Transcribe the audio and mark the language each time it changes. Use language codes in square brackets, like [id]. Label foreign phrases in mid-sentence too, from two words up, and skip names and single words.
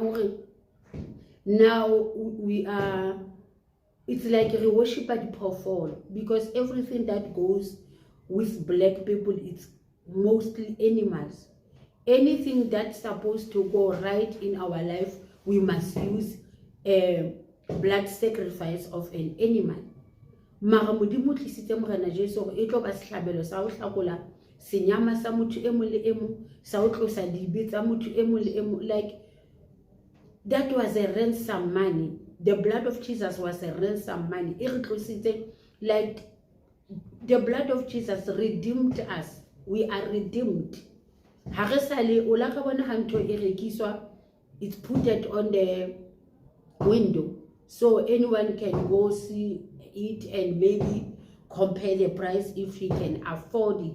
[en] Now we are, it's like a worship at Pofol, because everything that goes with black people, it's mostly animals. Anything that's supposed to go right in our life, we must use a blood sacrifice of an animal. [st] Mara modimo tlisitse morena Jesu gore e tlo ba setlhabelo sa ho hlakola senyama sa motho e mong le e mong, sa ho tlosa dibe tsa motho e mong le e mong. [en] Like, that was a ransom money. The blood of Jesus was a ransom money. Like, the blood of Jesus redeemed us. We are redeemed. It's put it on the window so anyone can go see it and maybe compare the price if he can afford it.